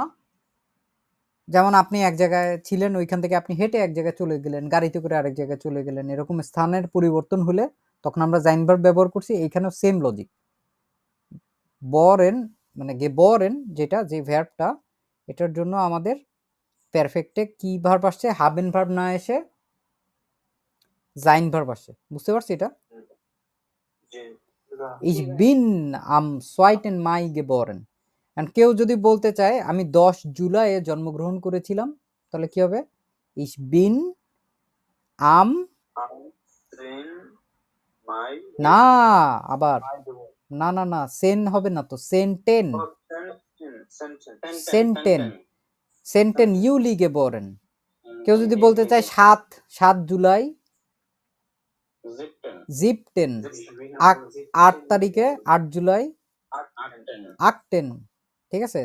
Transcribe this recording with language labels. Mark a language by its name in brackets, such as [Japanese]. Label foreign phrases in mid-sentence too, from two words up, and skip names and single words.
[Bangla] যেমন আপনি এক জায়গায় ছিলেন, ওইখান থেকে আপনি হেঁটে এক জায়গায় চলে গেলেন, গাড়িতে করে আরেক জায়গায় চলে গেলেন, এরকম স্থানের পরিবর্তন হলে তখন আমরা জাইন ভার্ব ব্যবহার করছি। এইখানেও [English] same logic. [Bangla] বরেন মানে গেবরেন যেটা, যে ভার্বটা, এটার জন্য আমাদের পারফেক্টে কি ভার্ব আসছে? হাবেন ভার্ব না এসে জাইন ভার্ব আসছে। বুঝতে পারছি এটা? [German] Ich bin am 2. Mai geboren. [Bangla] এন্ড কেউ যদি বলতে চায় আমি 10 জুলাইয়ে জন্মগ্রহণ করেছিলাম, তাহলে কি হবে? [German] Ich bin am [Bangla] না, আবার না না না, সেন হবে না তো, [German] zehnten zehnten zehnten Juli geboren. [Bangla] কেউ যদি বলতে চায় 7 জুলাই জিপটেন, 8 তারিখে 8 জুলাই আকটেন, ঠিক আছে।